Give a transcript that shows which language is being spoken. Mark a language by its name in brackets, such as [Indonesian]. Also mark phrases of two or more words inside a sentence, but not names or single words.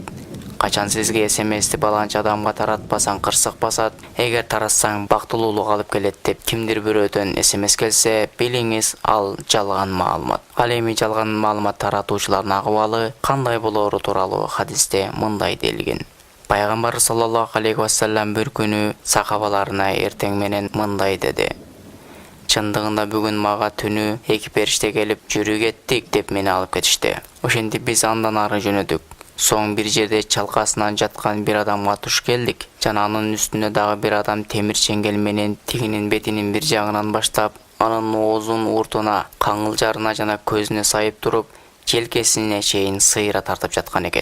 [Kyrgyz] Качан сизге эсемести баланча адамга таратпасаң кырсык басат, эгер таратсаң бактылуулук алып келет деп кимдир бирөөдөн эсемес келсе, билиңиз, ал жалган маалымат. Ал эми жалган маалымат таратуучулардын акыбалы кандай болору тууралуу хадисте мындай делген: Пайгамбар [Arabic] صلى الله عليه وسلم [Kyrgyz] бир күнү сахабаларына эртең менен мындай деди: "Чындыгында бүгүн мага түнү эки периште келип, жүрү кеттик деп мени алып кетишти. Ошентип биз андан ары жөнөдүк. Соң бир жерде чалкасынан жаткан бир адамга туш келдик. Жана анын үстүнө дагы бир адам темир чеңгел менен тигинин бетинин бир жагынан баштап, анын оозун уртуна, каңылжарына жана көзүнө сайып туруп, желкесине чейин сыйра тартып жаткан экен.